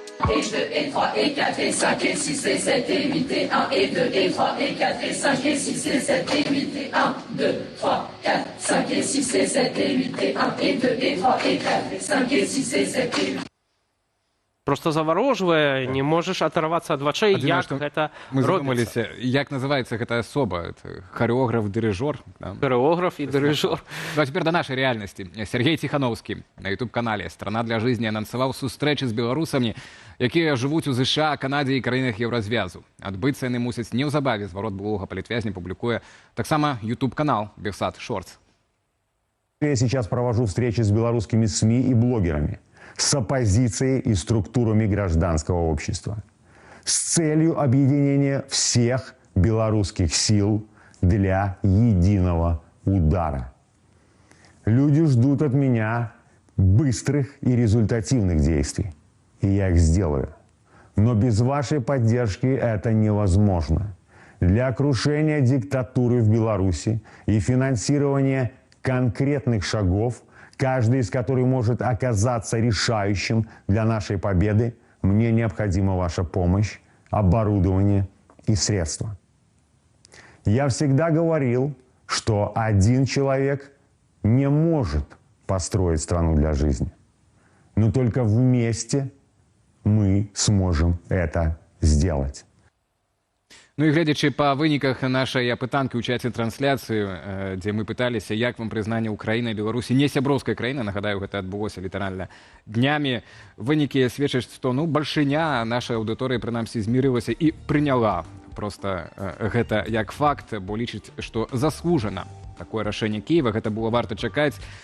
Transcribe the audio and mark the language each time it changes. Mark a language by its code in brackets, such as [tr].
[fr] Et 2, et 3, et 4, et 5, et 6, et 7, et 8, et 1, et 2, et 3, et 4, et 5, et 6, et 7, et 8, et 1, 2, 3, 4, 5, et 6, et 7, et 8, et 1, et 2, et 3, et 4, et 5, et 6, et 7, et 8. [be] Просто заварожвае, не можаш адарвацца ад вачэй, як гэта мы робіцца. Як называецца гэтая асоба? Харэограф, дырыжор? Харэограф і дырыжор. А цяпер да нашай рэальнасці. Сергей Ціхановскі на YouTube-канале «Страна для жизни» анансаваў сустрэчы з беларусамі, якія жывуць у США, Канадзе і краінах Еўразвязу. Адбыцца яны мусяць неўзабаве. Зварот былога палітвязня публікуе таксама YouTube-канал «Белсат Шортс». [ru] Я сейчас провожу встречи с белорусскими СМИ и блогерами, с оппозицией и структурами гражданского общества, с целью объединения всех белорусских сил для единого удара. Люди ждут от меня быстрых и результативных действий. И я их сделаю. Но без вашей поддержки это невозможно. Для крушения диктатуры в Беларуси и финансирования конкретных шагов, каждый из которых может оказаться решающим для нашей победы, мне необходима ваша помощь, оборудование и средства. Я всегда говорил, что один человек не может построить страну для жизни. Но только вместе мы сможем это сделать. [be] Ну і глядячи па выніках нашай апытанкі ў чаце трансляцыі, дзе мы пыталіся, як вам прызнанне Украіны і Беларусі не сяброўскай краіны, нагадаю, гэта адбылося літаральна днямі, вынікі сведчаць, што бальшыня нашай аўдыторыі прынамсі змірылася і прыняла просто гэта як факт, бо лічыць, што заслужана такое рашэнне Киева, гэта было варта чакаць.